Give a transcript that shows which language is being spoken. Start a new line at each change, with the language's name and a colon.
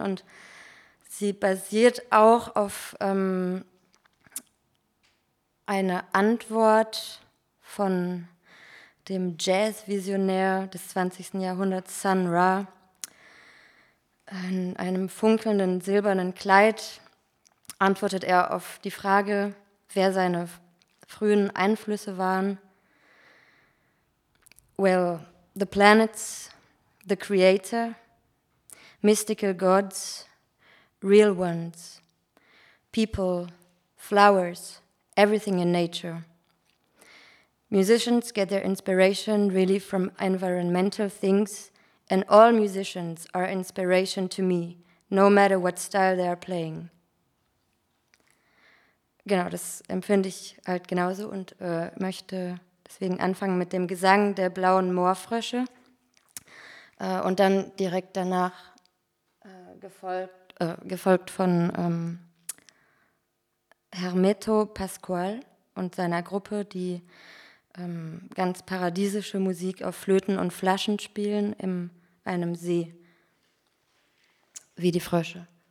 German: Und sie basiert auch auf eine Antwort von dem Jazz-Visionär des 20. Jahrhunderts, Sun Ra, in einem funkelnden silbernen Kleid, antwortet er auf die Frage, wer seine frühen Einflüsse waren.
English: Well, the planets, the creator, mystical gods, real ones, people, flowers, everything in nature. Musicians get their inspiration really from environmental things, and all musicians are inspiration to me, no matter what style they are playing.
German: Genau, das empfinde ich halt genauso und möchte deswegen anfangen mit dem Gesang der blauen Moorfrösche und dann direkt danach gefolgt von Hermeto Pascual und seiner Gruppe, die ganz paradiesische Musik auf Flöten und Flaschen spielen in einem See, wie die Frösche.